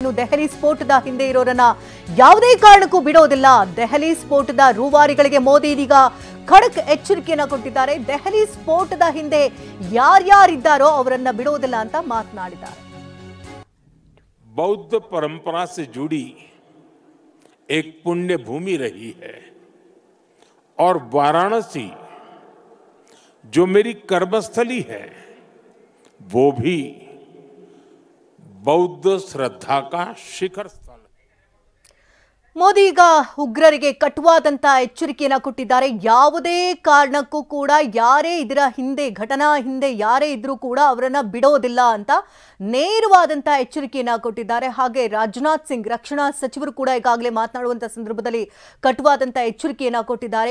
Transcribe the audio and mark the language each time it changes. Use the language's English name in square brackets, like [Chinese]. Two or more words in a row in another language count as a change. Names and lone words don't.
[Kannada] ದೆಹಲಿ ಸ್ಫೋಟದ ಹಿಂದೆ ಇರೋರನ್ನ ಯಾವುದೇ ಕಾರಣಕ್ಕೂ ಬಿಡೋದಿಲ್ಲ. ದೆಹಲಿ ಸ್ಫೋಟದ ರೂವಾರಿಗಳಿಗೆ ಮೋದಿ ಇದೀಗ ಖಡಕ್ ಎಚ್ಚರಿಕೆಯನ್ನ ಕೊಟ್ಟಿದ್ದಾರೆ. ದೆಹಲಿ ಸ್ಫೋಟದ ಹಿಂದೆ ಯಾರ್ಯಾರಿದ್ದಾರೋ ಅವರನ್ನ ಬಿಡೋದಿಲ್ಲ ಅಂತ ಮಾತನಾಡಿದ್ದಾರೆ. [Hindi] बौद्ध परंपरा से जुड़ी एक पुण्य भूमि रही है और वाराणसी जो मेरी कर्मस्थली है वो भी बौद्ध श्रद्धा का शिखर स्थल है. [Kannada] ಮೋದಿ ಈಗ ಉಗ್ರರಿಗೆ ಕಟುವಾದಂತ ಎಚ್ಚರಿಕೆಯನ್ನ ಕೊಟ್ಟಿದ್ದಾರೆ. ಯಾವುದೇ ಕಾರಣಕ್ಕೂ ಕೂಡ ಯಾರೇ ಇದರ ಹಿಂದೆ ಘಟನಾ ಹಿಂದೆ ಯಾರೇ ಇದ್ರೂ ಕೂಡ ಅವರನ್ನ ಬಿಡೋದಿಲ್ಲ ಅಂತ ನೇರವಾದಂತ ಎಚ್ಚರಿಕೆಯನ್ನ ಕೊಟ್ಟಿದ್ದಾರೆ. ಹಾಗೆ ರಾಜನಾಥ್ ಸಿಂಗ್ ರಕ್ಷಣಾ ಸಚಿವರು ಕೂಡ ಈಗಾಗಲೇ ಮಾತನಾಡುವಂತ ಸಂದರ್ಭದಲ್ಲಿ ಕಟುವಾದಂತ ಎಚ್ಚರಿಕೆಯನ್ನ ಕೊಟ್ಟಿದ್ದಾರೆ.